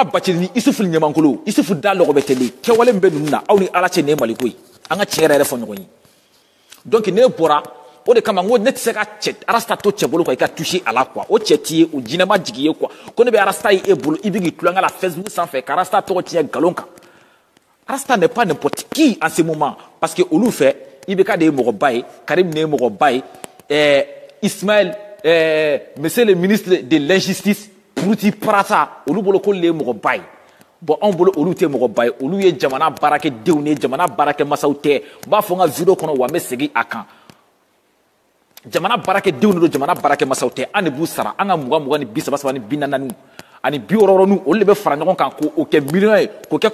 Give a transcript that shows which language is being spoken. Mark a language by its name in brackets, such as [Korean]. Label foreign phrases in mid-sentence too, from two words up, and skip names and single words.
[Bambara] Bacili ni Isufu Ɲamankolo Isufu da lɔgɔ bɛ tɛle kɛwale min bɛ ninnu na aw ni Ala cɛ nin ye Mali ko ye an ka tiɲɛ yɛrɛ fɔ ɲɔgɔn ye donc ne bɔra o de kama n ko ne tɛ se ka arasta to cɛ bolo quoi i ka toucher a la quoi o cɛ t'i ye o jinɛma jigi ye quoi ko ne bɛ arasta ye e bolo i bɛ k'i tulonkɛ la Facebook sanfɛ ka arasta tɔgɔ tiɲɛ nkalon kan arasta [French] n'est pas n'importe qui en ce moment parce que [Bambara] olu fɛ IBK de ye mɔgɔba ye Karim ne ye mɔgɔba ye Ismaël [French] monsieur le ministre de l'injustice [Bambara] Puruti Parata olu bolo ko le ye mɔgɔba ye bon anw bolo olu tɛ mɔgɔba ye olu ye jamana baarakɛdenw ni jamana baarakɛmasaw tɛ n b'a fɔ n ka vidéo kɔnɔ wa n bɛ segin a kan jamana baarakɛdenw de don jamana baarakɛmasaw tɛ an de b'u sara an ka 20 ni 30 ni 40 ani 60 olu de bɛ fara ɲɔgɔn kan k'o kɛ miliyɔn ye k'o kɛ